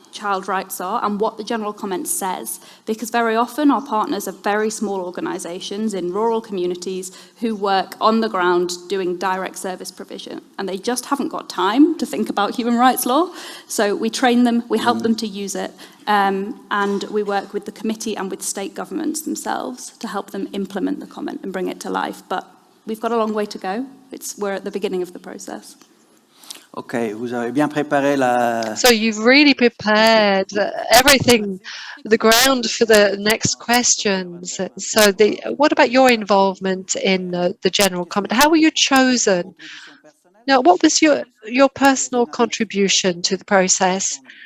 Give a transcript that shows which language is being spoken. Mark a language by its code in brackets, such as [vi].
[en] child rights are and what the general comment says, because very often our partners are very small organisations in rural communities who work on the ground doing direct service provision, and they just haven't got time to think about human rights law. So we train them, we help them to use it, and we work with the committee and with state governments themselves to help them implement the comment and bring it to life. But we've got a long way to go. We're at the beginning of the process. [fr] Okay, vous avez bien préparé la... [en] So you've really prepared everything, the ground for the next questions. So what about your involvement in the general comment? How were you chosen? Now, what was your personal contribution to the process?